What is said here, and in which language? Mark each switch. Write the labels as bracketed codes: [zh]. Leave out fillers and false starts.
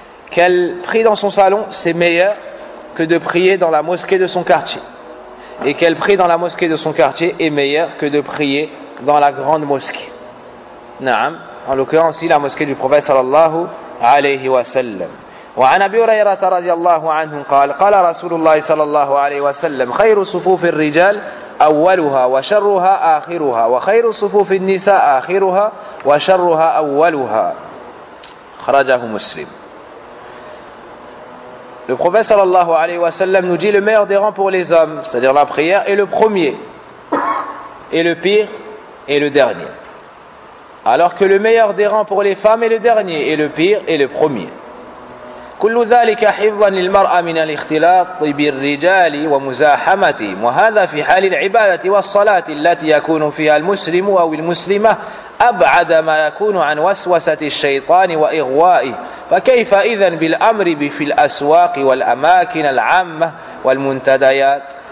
[fr] Qu'elle prie dans son salon, c'est meilleur que de prier dans la mosquée de son quartier. Et qu'elle prie dans la mosquée de son quartier est meilleur que de prier dans la grande mosquée. Naam. En l'occurrence, ici, la mosquée du prophète sallallahu alayhi wa sallam. [ar] وعن أبي هريرة رضي الله عنه قال قال رسول الله صلى الله عليه وسلم خير صفوف الرجال أولها وشرها آخرها وخير صفوف النساء آخرها وشرها أولها. خرجه مسلم. [fr] Le prophète [ar] صلى الله عليه وسلم [fr] nous dit: le meilleur des rangs pour les hommes, c'est-à-dire la prière, est le premier, et le pire est le dernier. Alors que le meilleur des rangs pour les femmes est le dernier, et le pire est le premier. [ar] كل ذلك حفظا للمرأة من الاختلاط بالرجال ومزاحمتهم وهذا في حال العبادة والصلاة التي يكون فيها المسلم أو المسلمة أبعد ما يكون عن وسوسة الشيطان وإغوائه فكيف إذن بالأمر في الأسواق والأماكن العامة والمنتديات.